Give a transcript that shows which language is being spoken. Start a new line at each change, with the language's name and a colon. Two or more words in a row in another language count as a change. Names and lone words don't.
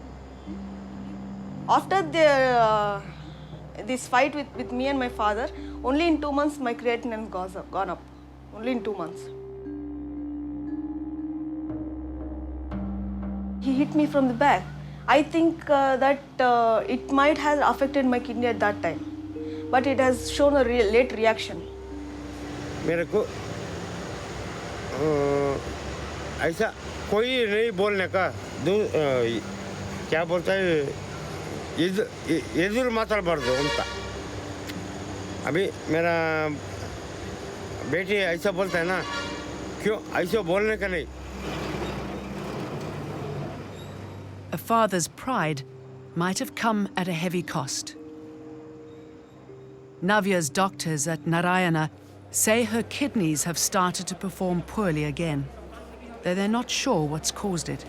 English: After this fight with me and my father, only in 2 months my creatinine has gone up. Only in 2 months. He hit me from the back. I think that it might have affected my kidney at that time, but it has shown a late reaction.
Hindi: मेरे को ऐसा कोई नहीं बोलने का क्या बोलता है
Kannada: ಎದುರು ಮಾತಾಡಬಾರ್ದು ಅಂತ
Hindi: अभी मेरा बेटी ऐसा बोलता है ना क्यों ऐसा बोलने का नहीं.
English: A father's pride might have come at a heavy cost. Navya's doctors at Narayana say her kidneys have started to perform poorly again, though they're not sure what's caused it.